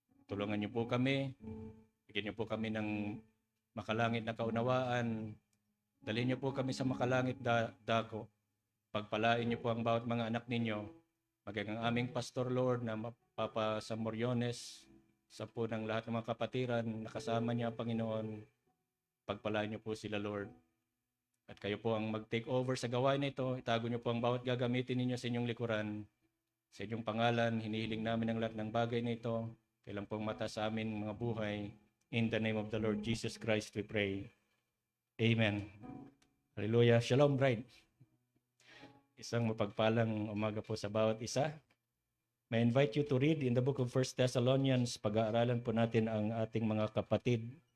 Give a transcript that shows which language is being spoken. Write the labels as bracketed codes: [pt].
[tl] Tulungan niyo po kami, bigyan niyo po kami ng makalangit na kaunawaan, dalhin niyo po kami sa makalangit dako, pagpalain niyo po ang bawat mga anak ninyo, maging ang aming Pastor, Lord, na Papa Samoriones, sa po ng lahat ng mga kapatiran, nakasama niya, Panginoon, pagpalain niyo po sila, Lord. At kayo po ang mag-take over sa gawain na ito. Itago niyo po ang bawat gagamitin ninyo sa inyong likuran. Sa inyong pangalan, hinihiling namin ang lahat ng bagay na ito. Kailan pong mata sa amin mga buhay. [en] In the name of the Lord Jesus Christ we pray. [tl] Amen. Hallelujah. Shalom, bride. Isang mapagpalang umaga po sa bawat isa. [en] May invite you to read in the book of 1 Thessalonians. [tl] Pag-aaralan po natin ang ating mga kapatid.